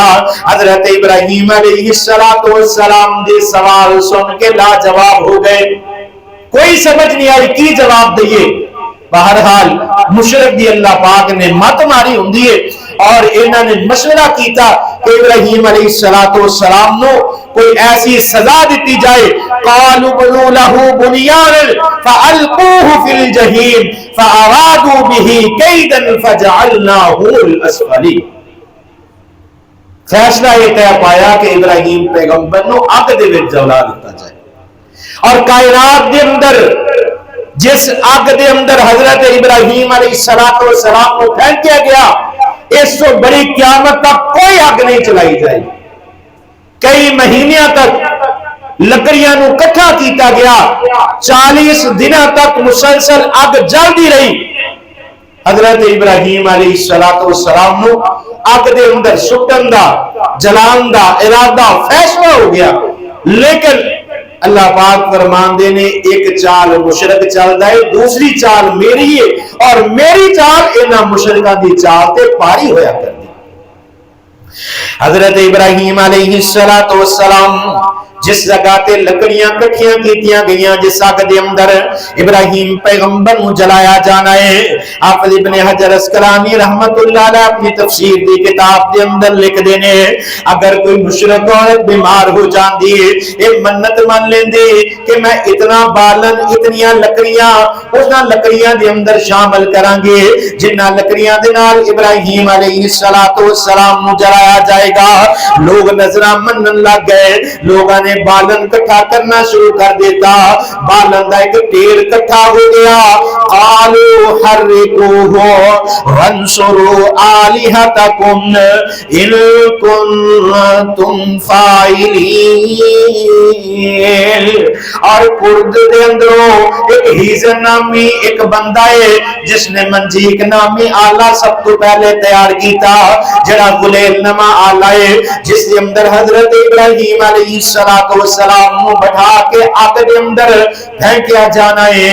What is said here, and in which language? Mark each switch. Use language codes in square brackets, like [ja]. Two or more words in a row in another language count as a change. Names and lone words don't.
[pa] حضرت ابراہیم [ar] علیہ السلام [pa] دے سوال سن کے لاجواب ہو گئے، کوئی سمجھ نہیں آئی کی جواب دئیے۔ بہرحال مشرک دی اللہ پاک نے مت ماری ہوندی ہے اور انہوں نے مشورہ کیتا کہ ابراہیم [ar] علیہ السلام [pa] نو کوئی ایسی سزا دیتی جائے، [ar] قالوا بنوا له بنيانا فالقوه في الجحيم فارادوا به كيدا فجعلناه الاسفلين۔ [pa] فیصلہ یہ طے پایا کہ ابراہیم پیغمبر نو اگ دے وچ جلا دتا جائے، اور کائنات دے اندر جس اگ دے اندر حضرت ابراہیم [ar] علیہ السلام [pa] کو پھینکیا گیا، اس سے بڑی قیامت تک کوئی اگ نہیں چلائی جائے۔ کئی مہینوں تک لکڑیاں نو کٹھا کیتا گیا، 40 دنوں تک مسلسل اگ جلدی رہی۔ حضرت ابراہیم [ar] علیہ السلام [pa] نو اگ دے اندر سٹن دا، جلان دا ارادہ فیصلہ ہو گیا، لیکن اللہ پاک فرماندے نے ایک چال مشرک چل ہے، دوسری چال میری ہے، اور میری چال انہاں مشرکاں دی چال تے پاری ہویا کر دی۔ حضرت ابراہیم [ar] علیہ السلام [pa] جس جگہ تے لکڑیاں کٹھیاں کیتیاں گئیاں، جس آگ دے اندر ابراہیم پیغمبر نو جلایا جانا ہے، حافظ ابن حجر اسقلانی [ar] رحمت اللہ علیہ [pa] اپنی تفسیر دی کتاب دے اندر لکھ دینے، اگر کوئی مشرک عورت بیمار ہو جاندی ہے، یہ منت مان لیندے کہ میں اتنا بالن اتنیاں لکڑیاں اسنا لکڑیاں دے اندر شامل کران گے جنہ لکڑیاں دے نال ابراہیم [ar] علیہ السلام [pa] نو جلایا جائے گا۔ لوگ نظرہ منن لگ گئے، لوگاں نے بالن کٹھا کرنا شروع کر دیتا، بالن دا ایک ڈھیر کٹھا ہو گیا۔ [ar] قالوا حرقوه وانصروا آلهتكم ان کنتم فاعلین۔ [pa] اور کرد دے اندروں ایک ہیزن نامی ایک بندہ ہے جس نے منجیک نامی آلہ سب تو پہلے تیار کیتا، جڑا گلیل نما آلہ ہے جس کے اندر حضرت ابراہیم [ar] علیہ السلام [pa] نو بٹھا کے آگ دے اندر پھینکیا جانا ہے۔